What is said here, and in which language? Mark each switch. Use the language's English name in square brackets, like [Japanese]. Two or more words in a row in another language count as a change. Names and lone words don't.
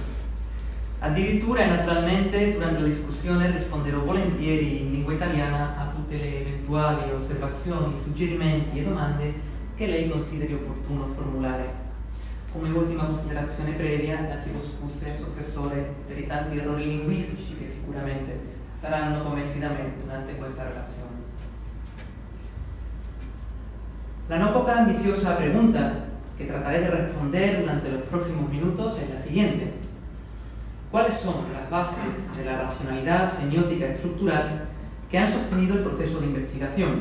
[Italian] Addirittura e naturalmente durante la discussione risponderò volentieri in lingua italiana a tutte le eventuali osservazioni, suggerimenti e domande che lei consideri opportuno formulare. Come ultima considerazione previa, la chiedo scuse, professore, per i tanti errori linguistici che sicuramente saranno commessi da me durante questa relazione. [Spanish] La no poca ambiciosa pregunta que trataré de responder durante los próximos minutos es la siguiente. ¿Cuáles son las bases de la racionalidad semiótica estructural que han sostenido el proceso de investigación?